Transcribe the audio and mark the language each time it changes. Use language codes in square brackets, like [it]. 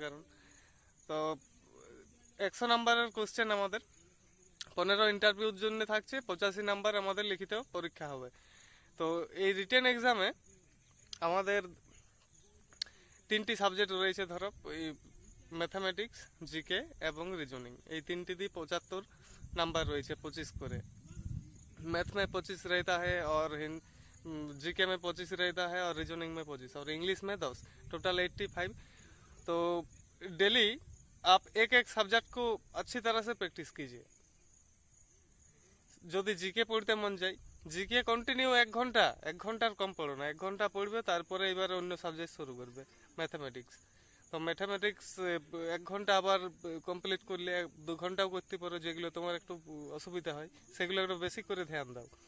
[bn] কারণ তো 100 নাম্বারের কোশ্চেন আমাদের, 15 ইন্টারভিউর জন্য থাকছে, 85 নাম্বার আমাদের লিখিত পরীক্ষা হবে। তো এই রিটেন এক্সামে আমাদের তিনটি সাবজেক্ট রয়েছে। ধরো এই ম্যাথামেটিক্স, জিকে এবং রিজনিং, এই তিনটি দিয়ে 75 नाम्बर রয়েছে, 25 করে। [hi] मैथ में 25 रहता है, और जीके में 25 रहता है, और रीजनिंग में 25, और इंग्लिश में 10, टोटल 85। तो डेली आप एक एक सब्जेक्ट को अच्छी तरह से प्रैक्टिस कीजिए। [bn] যদি জিকে পড়তে মন যায়, জিকে কন্টিনিউ 1 ঘন্টা, 1 ঘন্টার কম পড়ো না, 1 ঘন্টা পড়বে, তারপরে এবার অন্য সাবজেক্ট শুরু করবে, ম্যাথামেটিক্স। তো ম্যাথামেটিক্স 1 ঘন্টা আবার কমপ্লিট করলে 2 ঘন্টাও করতে পারো, যেগুলো তোমার একটু অসুবিধা হয় সেগুলো একটু বেশি করে ধ্যান দাও।